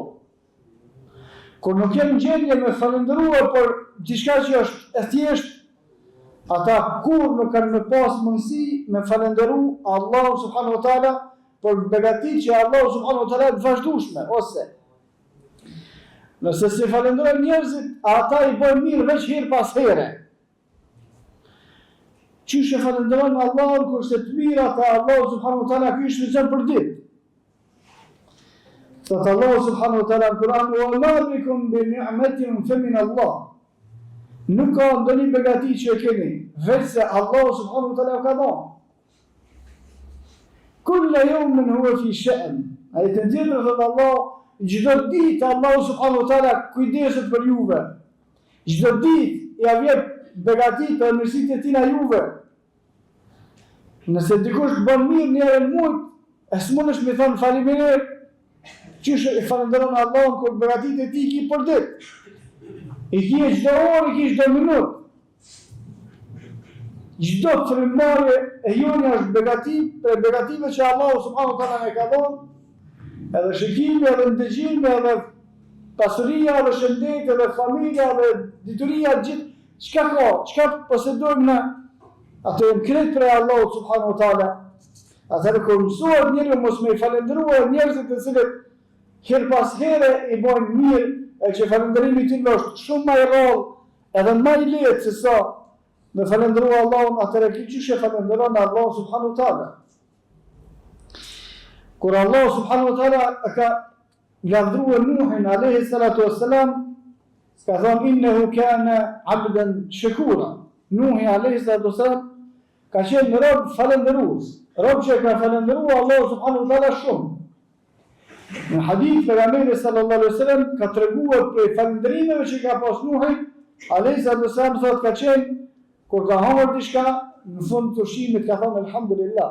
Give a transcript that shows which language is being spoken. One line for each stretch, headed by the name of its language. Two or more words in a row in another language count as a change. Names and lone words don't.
Albanian: Kur nuk jenë gjendje me falenderuar për diçka që është e thjeshtë, ata kur nuk kanë me pas mundësi me falenderu Allahu
Arabic: سبحانه وتعالى
Albanian: për begatit që Allahu
Arabic: سبحانه وتعالى
Albanian: të vazhdueshme, ose nëse si falenderojnë njerëzit, ata i bërë mirë veç herë pas here. Qysh e falenderojnë Allahun kurse të mirat e Allahu
Arabic: سبحانه وتعالى
Albanian: ky shfrytëzon për ditë. Thot Allahu
Arabic: سبحانه وتعالى
Albanian: në Kur'an:
Arabic: "وما بكم بنعمة فمن الله."
Albanian: Nuk ka ndonjë begati që e keni, veç se Allahu
Arabic: سبحانه وتعالى
Albanian: ka dhënë.
Arabic: كل يوم هو في شأن.
Albanian: Ai të tjetër thot Allah, çdo ditë Allahu
Arabic: سبحانه وتعالى
Albanian: kujdeset për juve. Çdo ditë ja vjen begatitë e mirësitë e tina juve. Nëse dikush bën mirë një herë në muaj, e s'mundesh me thonë faleminderit, qysh e falenderon Allahun kur begatitë e tij ki për ditë. I ki çdo orë, i ki çdo minutë. Çdo frymëmarrje e jone është begati për begative që Allahu
Arabic: سبحانه وتعالى
Albanian: ne ka dhënë. Edhe shikimi, edhe ndëgjimi, edhe pasuria, edhe shëndeti, edhe familja, edhe dituria, gjithë, çka posedojmë në ato e krejt për Allahu
Arabic: سبحانه وتعالى.
Albanian: Atëherë kur mësohet njeriu mos me i falenderuar njerëzit të cilët herë pas here i bojnë mirë, e që falenderimi i tyre është shumë më i rrallë edhe më i lehtë se sa me falenderu Allahun, atëherë qysh e falenderon Allahu
Arabic: سبحانه وتعالى.
Albanian: Kur Allahu
Arabic: سبحانه وتعالى
Albanian: ka lavdruar Nuhin
Arabic: عليه الصلاة والسلام,
Albanian: ka thënë
Arabic: إنه كان عبدا شكورا.
Albanian: Nuhi
Arabic: عليه الصلاة والسلام
Albanian: ka qenë rob falenderues, rob që ka falenderuar Allahu
Arabic: سبحانه وتعالى
Albanian: shumë. Në hadith pejgamberi
Arabic: صلى الله عليه وسلم
Albanian: ka treguar për falëndrimeve që ka pas Nuhi
Arabic: عليه الصلاة والسلام,
Albanian: thotë ka qenë kur ka hëngur diçka në fund të ushqimit ka thënë alhamdulillah.